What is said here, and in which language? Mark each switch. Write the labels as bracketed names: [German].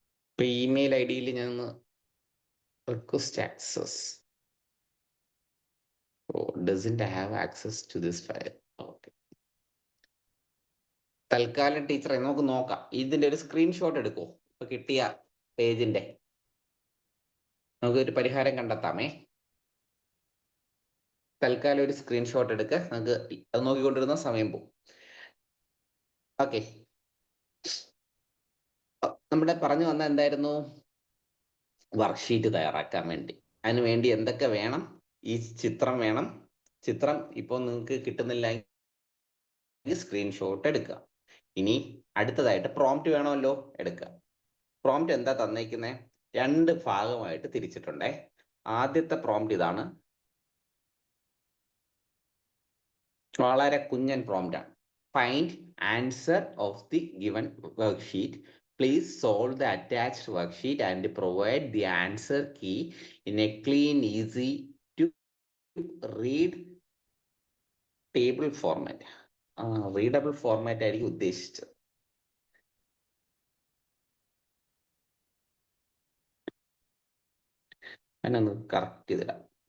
[Malayalam] ഇപ്പൊ email ID ഞാൻ request access, [English] doesn't have access to this file. [Malayalam] Okay, തൽക്കാലം ടീച്ചറെ നമുക്ക് നോക്കാം. ഇതിന്റെ ഒരു സ്ക്രീൻഷോട്ട് എടുക്കോ? ഇപ്പൊ കിട്ടിയ പേജിന്റെ നമുക്ക് ഒരു പരിഹാരം കണ്ടെത്താമേ. തൽക്കാലം ഒരു സ്ക്രീൻഷോട്ട് എടുക്ക, നമുക്ക് അത് നോക്കിക്കൊണ്ടിരുന്ന സമയം പോകും. ഓക്കെ, നമ്മുടെ പറഞ്ഞു വന്ന എന്തായിരുന്നു? വർക്ക്ഷീറ്റ് തയ്യാറാക്കാൻ വേണ്ടി. അതിന് വേണ്ടി എന്തൊക്കെ വേണം? ഈ ചിത്രം വേണം. ചിത്രം ഇപ്പോൾ നിങ്ങൾക്ക് കിട്ടുന്നില്ല, സ്ക്രീൻഷോട്ട് എടുക്കുക. ഇനി അടുത്തതായിട്ട് പ്രോംപ്റ്റ് വേണമല്ലോ, എടുക്കുക. പ്രോംപ്റ്റ് എന്താ തന്നേക്കുന്നത്? 2 ഭാഗമായിട്ട് തിരിച്ചിട്ടുണ്ടേ. ആദ്യത്തെ പ്രോംപ്റ്റ് ഇതാണ്, വളരെ കുഞ്ഞൻ പ്രോംപ്റ്റ് ആണ്. [English] Find answer of the given worksheet. Please solve the attached worksheet and provide the answer key in a clean, easy to read table format. [Malayalam] Readable format ആയിരിക്കും ഉദ്ദേശിച്ചത്. അതിനൊന്ന് കറക്റ്റ് ചെയ്തിടാം.